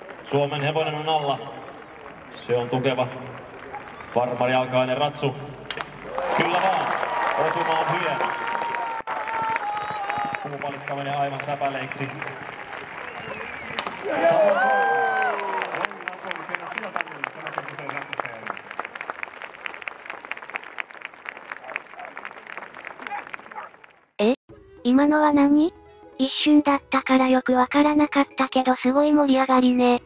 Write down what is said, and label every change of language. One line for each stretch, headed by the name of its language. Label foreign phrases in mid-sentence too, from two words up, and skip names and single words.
Finnish: Suomen hevonen on alla. Se on tukeva. Farmarijalkainen ratsu. Kyllä vaan. Osuma on hieno. Puupalikka menee aivan säpäleiksi.
Japanese: 今のは何？一瞬だったからよくわからなかったけどすごい盛り上がりね。